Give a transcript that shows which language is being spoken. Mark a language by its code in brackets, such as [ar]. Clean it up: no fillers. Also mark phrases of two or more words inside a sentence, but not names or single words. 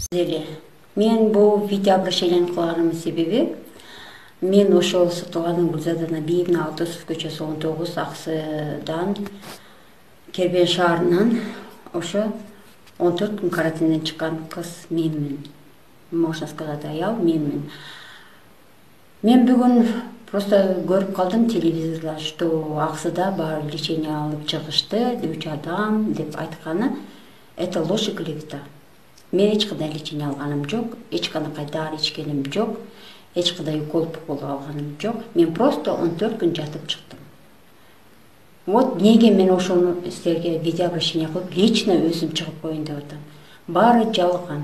[ky] Мен бул [ru] видео обращение [ky] кылганымдын себеби мен ошол Сатылгандын Гүлзада Биевна Алтосов көчөсү 19 Аксыдан Кербен шаарынан ошо 14 күн карантинден чыккан кыз менмин. [ru] Можно сказать, [ky] аял менмин. Мен бүгүн просто көрүп калдым телевизорда, что Аксыда бар лечение алып чыгышты, 3 адам деп айтканы. [ru] Это ложь и клевета. [ky] Мен эч кандай лечение алганым жок, эч кандай дары ичкеним жок, эч кандай укол алганым жок. Мен просто 14 күн жатып чыктым. Вот неге мен ошону силерге [ru] видео обращение [ky] кылып, лично өзүм чыгып коеюн деп атам. Баары жалган.